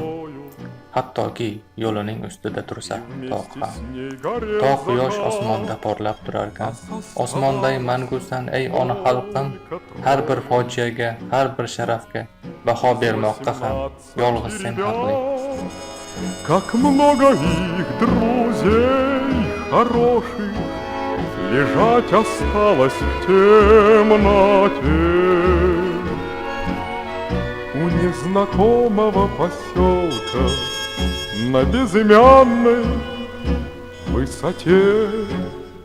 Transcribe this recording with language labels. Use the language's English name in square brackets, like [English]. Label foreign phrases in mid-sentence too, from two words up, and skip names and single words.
[Uzbek] Hattoki yo'lining ustida tursa tog' ham. Tog' quyosh osmonda porlab turarkan. Osmonday mangusan ey ona xalqim, har bir fojiaga, har bir sharafga baho bermoqqa ham yolg'iz sen haqli. [Russian] Как много их друзей хороших лежать осталось в темноте у незнакомого поселка на безымянной высоте.